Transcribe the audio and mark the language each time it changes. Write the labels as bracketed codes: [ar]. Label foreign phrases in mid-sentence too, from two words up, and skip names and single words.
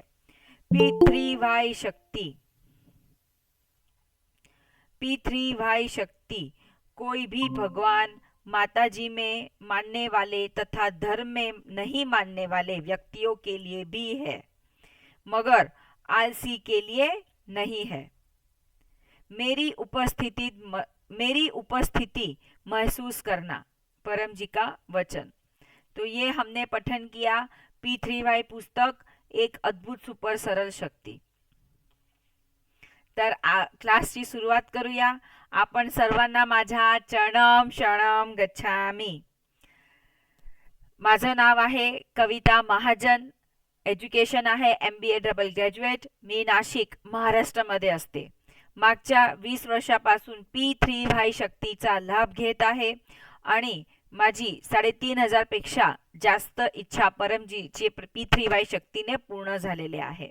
[hi] P3Y शक्ति कोई भी भगवान माताजी में मानने वाले तथा धर्म में नहीं मानने वाले व्यक्तियों के लिए भी है, मगर आलसी के लिए नहीं है. मेरी उपस्थिति महसूस करना, परम जी का वचन. तो ये हमने पठन किया P3Y पुस्तक एक अद्भुत सुपर सरळ शक्ती. [mr] तर क्लासची सुरुवात करूया. आपण सर्वांना माझ्या [pi] चरणम शरणम गच्छामी. [mr] माझं नाव आहे कविता महाजन. एज्युकेशन आहे MBA [en] double graduate. [mr] मी नाशिक महाराष्ट्रामध्ये असते. मागच्या 20 वर्षापासून P3Y शक्तीचा लाभ घेत आहे आणि माझी 3,500 पेक्षा जास्त इच्छा परमजीची P3Y शक्तीने पूर्ण झालेले आहे.